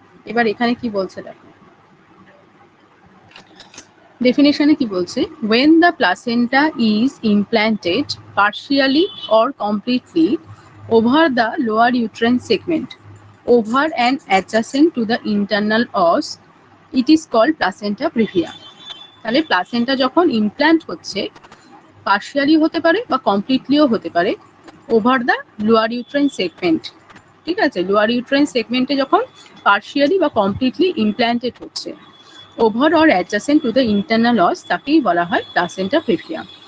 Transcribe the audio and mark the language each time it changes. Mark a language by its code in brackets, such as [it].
[bn] এবার এখানে কি বলছে দেখো, ডেফিনেশনে কি বলছে? [en] when the placenta is implanted partially or completely over the lower uterine segment over and adjacent to the internal os, it is called placenta previa. [bn] তাহলে placenta যখন ইমপ্ল্যান্ট হচ্ছে, পার্শিয়ালি হতে পারে বা কমপ্লিটলিও হতে পারে, over the lower uterine segment, ঠিক আছে? লোয়ার ইউট্রাইন সেগমেন্টে যখন পার্শিয়ালি বা কমপ্লিটলি ইমপ্ল্যান্টেড হচ্ছে, over or adjacent to the internal অস, তাকেই বলা হয় প্লাসেন্টা প্রিভিয়া।